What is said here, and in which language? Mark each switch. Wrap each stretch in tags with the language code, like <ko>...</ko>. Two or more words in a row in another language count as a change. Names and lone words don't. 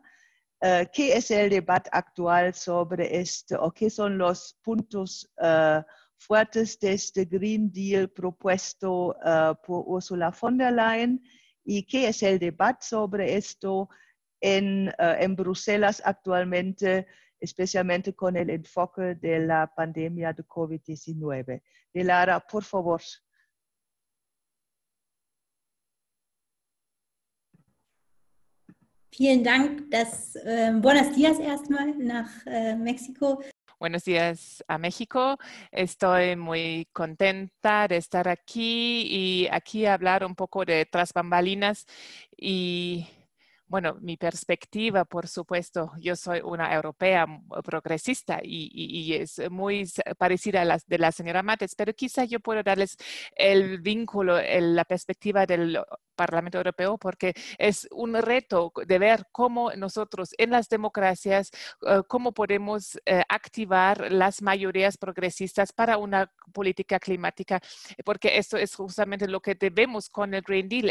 <es>¿Qué es el debate actual sobre esto o qué son los puntos fuertes de este</es> <en>Green Deal</en> <es>propuesto por Ursula von der Leyen y qué es el debate sobre esto en Bruselas actualmente, especialmente con el enfoque de la pandemia de COVID-19? Dilara, por favor.</es> <de>Vielen Dank.</de> <es>Buenos días</es> <de>erstmal nach Mexiko.</de> <es>Buenos días a México. Estoy muy contenta de estar aquí y aquí hablar un poco de tras bambalinas y bueno, mi perspectiva, por supuesto, yo soy una europea progresista y es muy parecida a la de la señora Mates, pero quizá yo puedo darles el vínculo, la perspectiva del Parlamento Europeo, porque es un reto de ver cómo nosotros en las democracias, cómo podemos activar las mayorías progresistas para una política climática, porque esto es justamente lo que debemos con el</es> <en>Green Deal.</en>